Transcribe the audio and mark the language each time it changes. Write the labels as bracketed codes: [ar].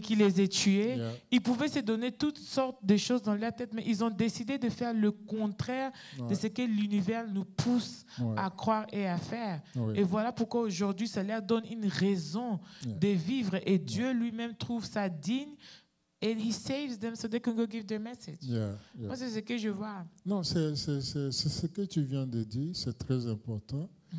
[fr] qui les ai tués, ils pouvaient se donner toutes sortes de choses dans leur tête, mais ils ont décidé de faire le contraire de ce que l'univers nous pousse à croire et à faire. Et voilà pourquoi aujourd'hui, ça leur donne une raison de vivre. Et Dieu lui-même trouve ça digne. [en] And he saves them so they can go give their message. [fr] Moi, c'est ce que je vois. Non, c'est ce que tu viens de dire, c'est très important.